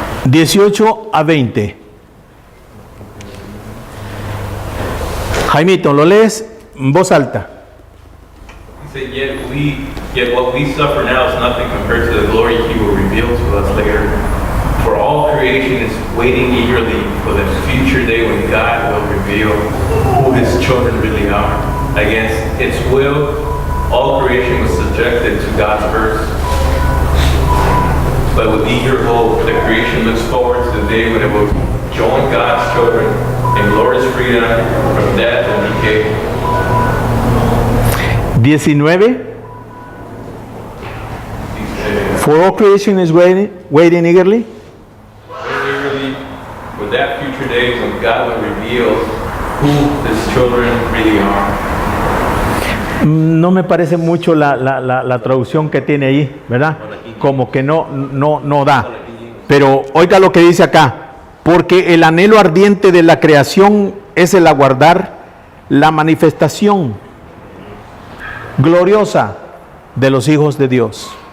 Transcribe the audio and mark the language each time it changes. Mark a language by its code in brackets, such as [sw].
[es] (18 a 20). Jaimito, ¿lo lees en voz alta? [en] He said, yet what we suffer now is nothing compared to the glory He will reveal to us later. For all creation is waiting eagerly for the future day when God will reveal who His children really are. Against its will, all creation was subjected to God's curse. But with eager hope, the creation looks forward to the day when it will join God's children in glorious freedom from death and decay. 19. For all creation is waiting eagerly. Eagerly for that future day when God will reveal who His children really are. [es] No me parece mucho la traducción que tiene ahí, ¿verdad? Como que no da. Pero oiga lo que dice acá. Porque el anhelo ardiente de la creación es el aguardar la manifestación gloriosa de los hijos de Dios.